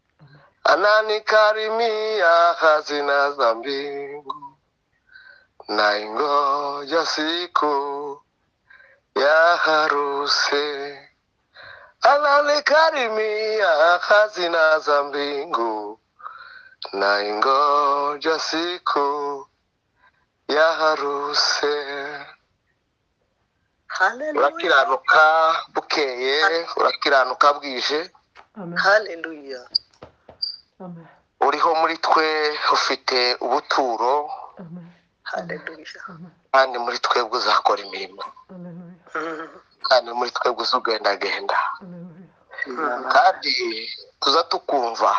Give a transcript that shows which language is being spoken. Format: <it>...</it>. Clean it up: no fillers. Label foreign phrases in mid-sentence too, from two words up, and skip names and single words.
<sw>Ananikarimia hazina za mbingu, naingoja siku ya harusi. Ananikarimia hazina za mbingu, naingoja siku ya harusi.</sw> <rw>Urakiranuka bukeye, urakiranuka bwije. Haleluya. Uriho muri twe ufite ubuturo, Haleluya. kandi muri twebwe uzakora imirimo, kandi muri twebwe uzugendagenda, kandi tuza tukumva.</rw>